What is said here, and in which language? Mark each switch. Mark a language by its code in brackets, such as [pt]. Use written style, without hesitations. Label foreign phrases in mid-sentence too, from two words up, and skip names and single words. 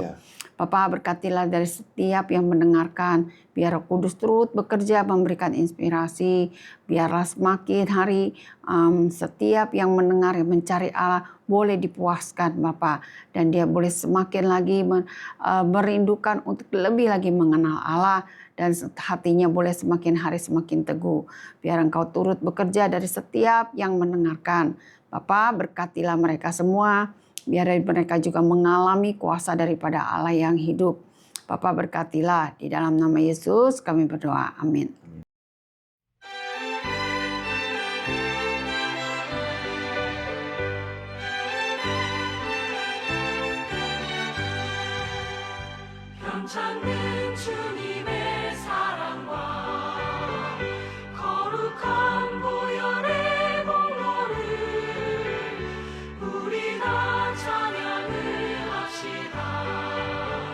[id] Bapak, berkatilah dari setiap yang mendengarkan, biar Roh Kudus turut bekerja memberikan inspirasi, biarlah semakin hari setiap yang mendengar, yang mencari Allah boleh dipuaskan Bapak, dan dia boleh semakin lagi merindukan untuk lebih lagi mengenal Allah, dan hatinya boleh semakin hari semakin teguh. Biar Engkau turut bekerja dari setiap yang mendengarkan. Bapak, berkatilah mereka semua, biar mereka juga mengalami kuasa daripada Allah yang hidup. Bapa berkatilah, di dalam nama Yesus kami berdoa. Amin. [ko] 찾는 주님의 사랑과 거룩한 보혈의 공로를 우리가 찬양을 합시다.